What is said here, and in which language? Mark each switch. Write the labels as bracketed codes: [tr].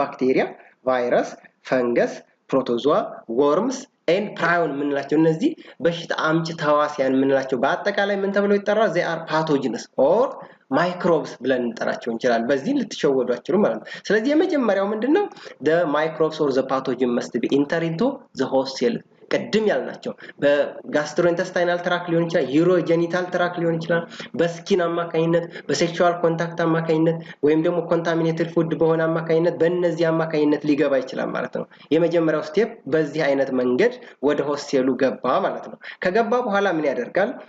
[am] ባክቴሪያ፣ ቫይረስ፣ ፈንገስ፣ ፕሮቶዞዋ፣ ወርምስ and prion ምንላቸው እነዚህ በሽታ አምጪ ተዋሲያን ምንላቸው በአጠቃላይ ምን ተብለው ይጠራሉ? [en] they are pathogens or microbes [am] ብለን እንጠራቸው እንችላለን። በዚህ ልትሸወዱ አትችሉም ማለት ነው። ስለዚህ የመጀመሪያው ምንድነው? [en] the microbes or the pathogen must be enter into the host cell. [am] ቀድም ያልናቸው በጋስትሮኢንተስታይናል ትራክ ሊሆን ይችላል፣ ዩሮጀኒታል ትራክ ሊሆን ይችላል፣ በስኪን አማካኝነት፣ በሴክሹዋል ኮንታክት አማካኝነት ወይም ደግሞ ኮንታሚኔትድ ፉድ በሆነ አማካኝነት በእነዚህ አማካኝነት ሊገባ ይችላል ማለት ነው። የመጀመሪያው ስቴፕ በዚህ አይነት መንገድ ወደ ሆስት ሴሉ ገባ ማለት ነው። ከገባ በኋላ ምን ያደርጋል?